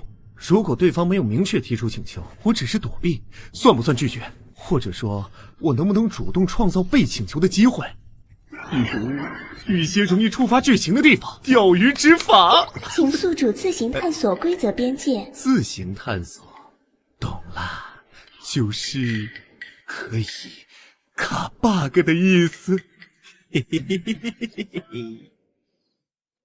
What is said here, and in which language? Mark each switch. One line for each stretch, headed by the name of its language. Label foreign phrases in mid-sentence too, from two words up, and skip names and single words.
Chinese: 如果對方沒有明確提出請求，我只是躲避，算不算拒絕？或者說，我能不能主動創造被請求的機會？比如，去一些容易觸發劇情的地方，釣魚執法。請宿主自行探索規則邊界。自行探索，懂了，就是可以卡 bug 的意思。嘿嘿嘿嘿嘿嘿嘿。